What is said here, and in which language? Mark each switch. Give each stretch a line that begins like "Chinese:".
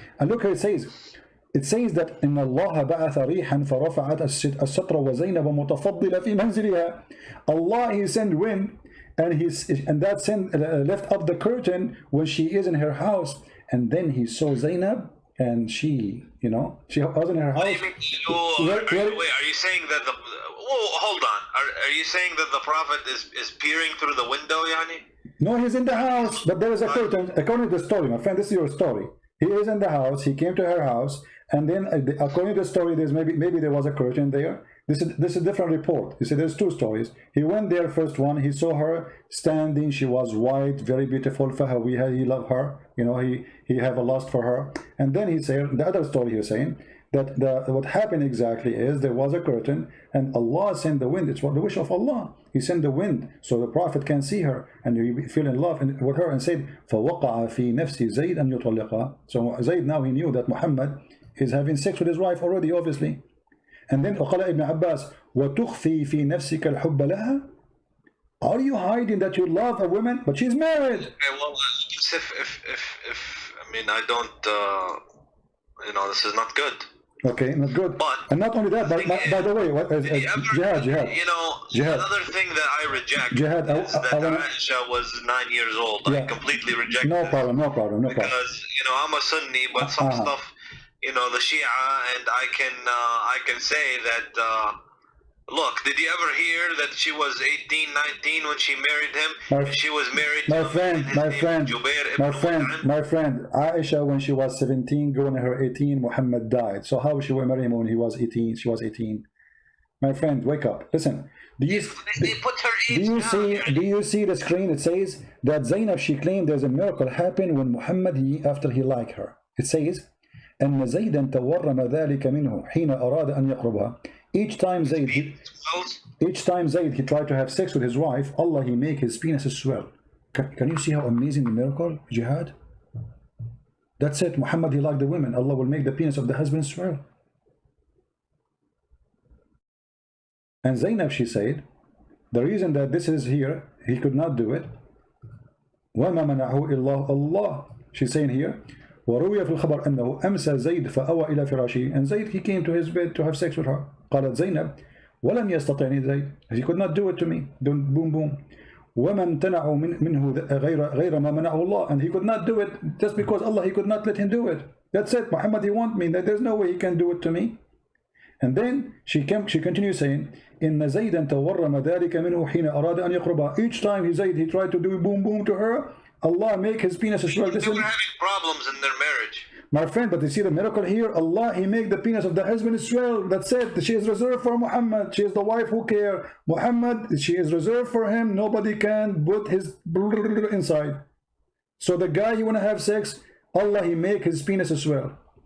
English: And look here, it says that
Arabic: إن الله بعث ريحا فرفعت الستر وزينب متفضلة في منزلها.
English: Allah, he sent wind, and that sent left up the curtain when she is in her house, and then he saw Zainab. And she, you know, she was in her house. Wait, are you saying that the... hold on. Are you saying that the Prophet is peering through the window, Yani? No, he's in the house, but there is a curtain. According to the story, my friend, this is your story. He is in the house, he came to her house, and then according to the story, there's maybe there was a curtain there. This is a different report. You see, there's two stories. He went there, first one, he saw her standing, she was white, very beautiful, fahawiha, he loved her, you know, he have a lust for her. And then he said, the other story he's saying, that what happened exactly is there was a curtain, and Allah sent the wind. It's what the wish of Allah. He sent the wind so the Prophet can see her, and he fell in love with her, and said,
Arabic: فَوَقَعَ فِي نَفْسِ زَيْدْ أَنْ يُطَلِّقَهَا.
English: So Zayd, now he knew that Muhammad is having sex with his wife already, obviously. And then
Arabic: وقال Ibn Abbas وَتُخْفِي فِي نَفْسِكَ الْحُبَّ لَهَا.
English: Are you hiding that you love a woman, but she's married? Okay, well, if I mean, I don't, you know, this is not good. Okay, not good. But, and not only that, but by the way, Jihad. You know, Jihad. Another thing that I reject Jihad, is that Aisha was 9 years old. Yeah. I completely reject No problem. Because, you know, I'm a Sunni, but some stuff, you know, the Shia, and I can say that, look, did you ever hear that she was 18, 19 when she married him? She was married my friend, my friend, Aisha, when she was 17, going to her 18, Muhammad died. So how she will marry him when he was 18? She was 18. My friend, wake up. Listen. They put her age down. Do you see the screen? It says that Zainab, she claimed there's a miracle happened when Muhammad, after he liked her. It says,
Arabic: أن زيدا تورم ذلك منه حين أراد أن يقربها.
English: Each time Zayd he tried to have sex with his wife, Allah, he make his penis swell. Can you see how amazing the miracle, Jihad? That's it. Muhammad, he liked the women. Allah will make the penis of the husband swell. And Zainab, she said, the reason that this is here, he could not do it.
Arabic: وَمَا مَنَعُهُ إِلَّا اللَّهِ.
English: She's saying here,
Arabic: وروي في الخبر أنه أمسى زيد فأوى إلى فراشه.
English: And Zayd, he came to his bed to have sex with her.
Arabic: قالت زينب ولم يستطعني زيد.
English: He could not do it to me. Don't boom boom.
Arabic: وما امتنعوا منه غير ما منعه الله.
English: And he could not do it just because Allah, he could not let him do it. That's it. Muhammad, he want me. There's no way he can do it to me. And then she continues saying,
Arabic: إن زيدا تورم ذلك منه حين أراد أن يقربها.
English: Each time he tried to do boom boom to her, Allah make his penis swell. They were having problems in their marriage. My friend, but you see the miracle here? Allah, he make the penis of the husband swell. That's it. She is reserved for Muhammad. She is the wife who care. Muhammad, she is reserved for him. Nobody can put his inside. So the guy you want to have sex, Allah, he make his penis swell.